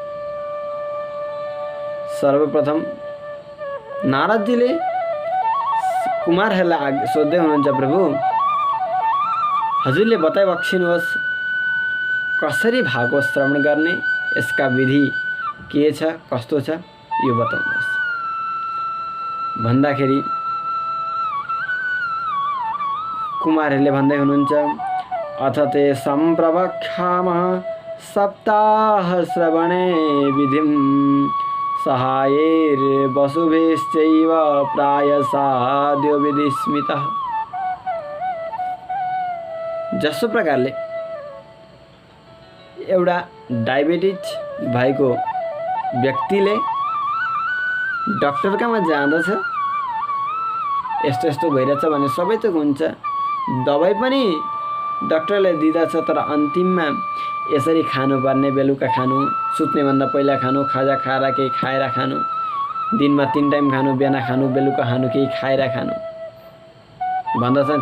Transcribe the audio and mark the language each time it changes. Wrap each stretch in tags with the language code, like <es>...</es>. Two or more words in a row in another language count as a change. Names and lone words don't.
<ne>सर्वप्रथम नारदजीले कुमारहरूलाई सोध्दै हुनुहुन्छ, प्रभु हजुरले बताइबक्सिनुहोस् कसरी भागवत श्रवण गर्ने, यसका विधि के छ, कस्तो छ, यो बताउनुहोस् भन्दाखेरि कुमारहरूले भन्दै हुनुहुन्छ,</ne> <sa>अथ ते सम्प्रवक्ष्यामः सप्ताह श्रवणे विधिं सहायैर्वसुभिश्चैव प्रायसाद्यो विधिस्मितः।</sa> <ne>जसो प्रकारले एउटा डायबिटिज भएको व्यक्तिले डाक्टरकामा जाँदछ, यस्तो यस्तो भइरहेछ भने सबै थोक हुन्छ, दबाई पनि डाक्टरले दिँदछ, तर अन्तिममा यसरी खानुपर्ने, बेलुका खानु, सुत्नेभन्दा पहिला खानु, खाजा खाएर केही खाएर खानु, दिनमा 3 टाइम खानु, बिहान खानु, बेलुका खानु, केही खाएर खानु भन्दछन्।</ne>